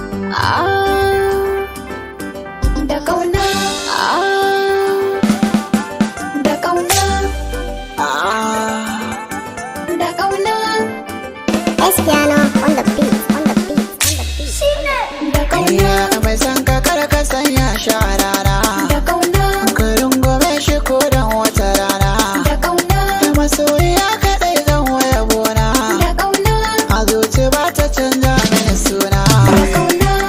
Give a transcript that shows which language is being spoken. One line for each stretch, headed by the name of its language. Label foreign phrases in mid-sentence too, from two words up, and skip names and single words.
Hausa: Ah, da ƙauna. Ah, da ƙauna. Ah, da ƙauna.
English: Espiano on the beat, on the beat, on the beat.
Hausa: Shi ne da ƙauna. Iya, mai son ka, kar ka sanya shi a rana. Da ƙauna. Ka rungume shi ko dan wata rana. Da ƙauna. Da masoyiya kaɗai zan waya gona. Da ƙauna. A zuci ba ta canza mini suna. Da ƙauna.